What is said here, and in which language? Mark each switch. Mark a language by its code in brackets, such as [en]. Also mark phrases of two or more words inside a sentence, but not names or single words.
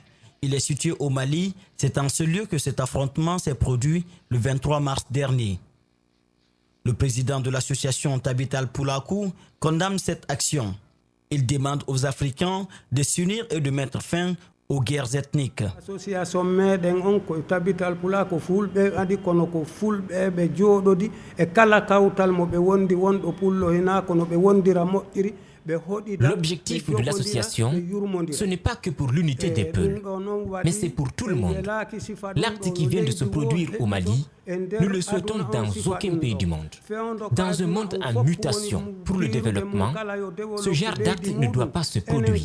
[fr] Il est situé au Mali. C'est en ce lieu que cet affrontement s'est produit le 23 mars dernier. Le président de l'association Tabital Poulakou condamne cette action. Il demande aux Africains de s'unir et de mettre fin aux guerres ethniques. [ff] L'association meɗen on ko Tabital Poulakou fulɓe adi kono ko fulɓe ɓe jooɗodi e kala kawtal mo ɓe wondi wonɗo pullo hina kono ɓe wondira moƴƴiri. [fr] L'objectif de l'association, ce n'est pas que pour l'unité des peuples, mais c'est pour tout le monde. L'acte qui vient de se produire au Mali, nous le souhaitons dans aucun pays du monde. Dans un monde en mutation pour le développement, ce genre d'acte ne doit pas se produire.